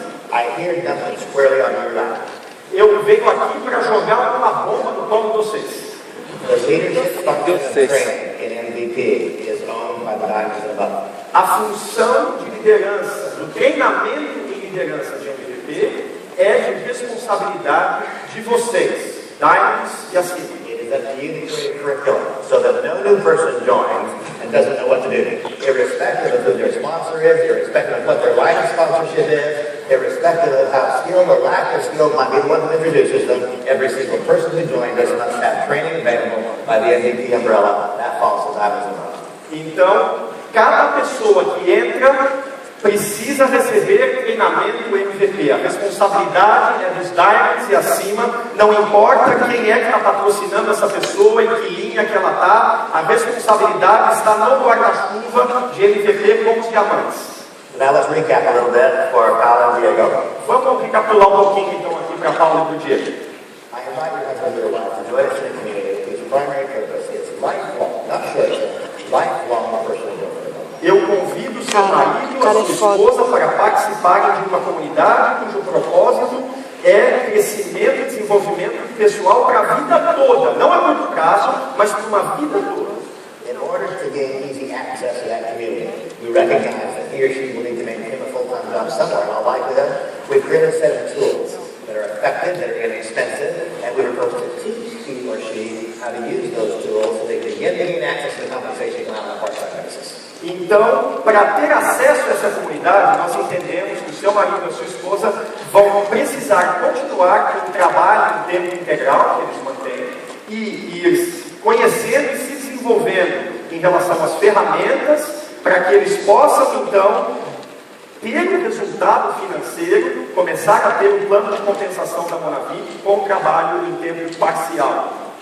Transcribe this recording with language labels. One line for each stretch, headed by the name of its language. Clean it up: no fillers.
English: I hear nothing squarely on your lap.
Portuguese: Eu venho aqui para jogar uma bomba no colo de vocês.
English: The leadership function and training in MVP is owned by the diamonds in a bucket.
Portuguese: A função de liderança, do treinamento em liderança de MVP é de responsabilidade de vocês, Diamonds e acima.
English: It is up to you to create a curriculum so that no new person joins and doesn't know what to do. Irrespective of who their sponsor is, irrespective of what their line of sponsorship is, irrespective of how skilled or lack of skill might be the one who introduces them, every single person who joins us must have training available by the MVP umbrella. That falls to diamonds in a bucket.
Portuguese: Então, cada pessoa que entra precisa receber treinamento MVP. A responsabilidade é dos Diamonds e acima. Não importa quem é que está patrocinando essa pessoa, em que linha que ela está, a responsabilidade está no guarda-chuva de MVP como os diamantes.
English: Now let's recap a little bit for Paulo and Diego.
Portuguese: Vamos recapitular um pouquinho então aqui para Paulo e para o Diego.
English: I invite your husband or wife to join us in a community whose primary purpose is lifelong, not short-term, lifelong personal growth.
Portuguese: Eu convido seu marido e a sua esposa para participarem de uma comunidade cujo propósito é crescimento e desenvolvimento pessoal para a vida toda. Não é curto prazo, mas para uma vida toda.
English: In order to gain easy access to that community, we recognize that he or she will need to maintain a full-time job somewhere. In all likelihood, we've created a set of tools that are effective, that are inexpensive, and we propose to teach he or she how to use those tools so they can begin to gain access to the compensation on a part-time basis.
Portuguese: Então, para ter acesso a essa comunidade, nós entendemos que o seu marido e a sua esposa vão precisar continuar com o trabalho em tempo integral que eles mantêm e ir conhecendo e se desenvolvendo em relação às ferramentas para que eles possam, então, ter um resultado financeiro, começar a ter um plano de compensação da Monavit com o trabalho em tempo parcial.